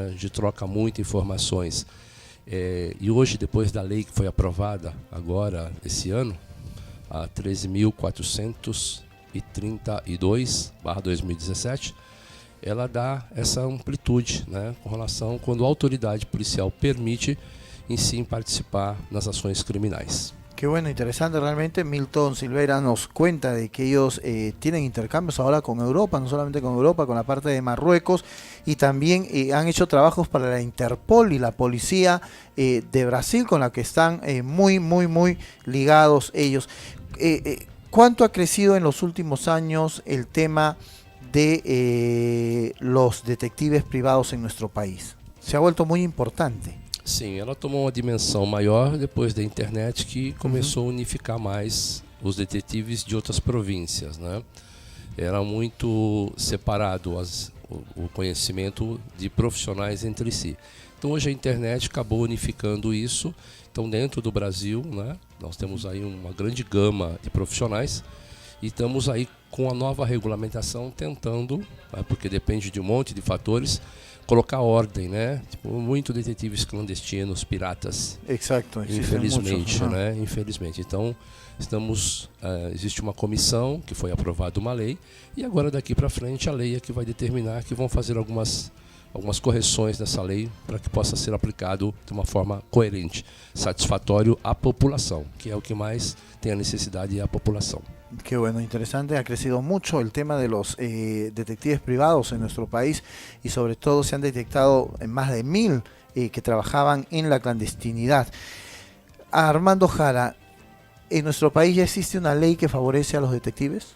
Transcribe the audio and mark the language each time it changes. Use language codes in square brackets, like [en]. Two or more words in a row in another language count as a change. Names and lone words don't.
[pt] A gente troca muitas informações. E hoje, depois da lei que foi aprovada agora, esse ano, a 13.432/2017, ela dá essa amplitude, né, com relação quando a autoridade policial permite, em si, participar nas ações criminais. [es] Qué bueno, interesante realmente. Milton Silveira nos cuenta de que ellos tienen intercambios ahora con Europa, no solamente con Europa, con la parte de Marruecos, y también han hecho trabajos para la Interpol y la policía de Brasil, con la que están muy ligados ellos. ¿Cuánto ha crecido en los últimos años el tema de los detectives privados en nuestro país? Se ha vuelto muy importante. [pt] Sim, ela tomou uma dimensão maior depois da internet, que começou a unificar mais os detetives de outras províncias, né? Era muito separado o conhecimento de profissionais entre si. Então hoje a internet acabou unificando isso. Então dentro do Brasil, né, nós temos aí uma grande gama de profissionais e estamos aí com a nova regulamentação tentando, né, porque depende de um monte de fatores, colocar ordem, né? Tipo, muito detetives clandestinos, piratas. [es] Exacto. existen [pt] Infelizmente, [es] muchos. [pt] né? Infelizmente. Então, existe uma comissão que foi aprovada uma lei e agora daqui para frente a lei é que vai determinar que vão fazer algumas correções nessa lei para que possa ser aplicado de uma forma coerente, satisfatório à população, que é o que mais tem a necessidade, é a população. [es] Qué bueno, interesante. Ha crecido mucho el tema de los detectives privados en nuestro país y sobre todo se han detectado más de 1000 que trabajaban en la clandestinidad. Armando Jara, ¿en nuestro país ya existe una ley que favorece a los detectives?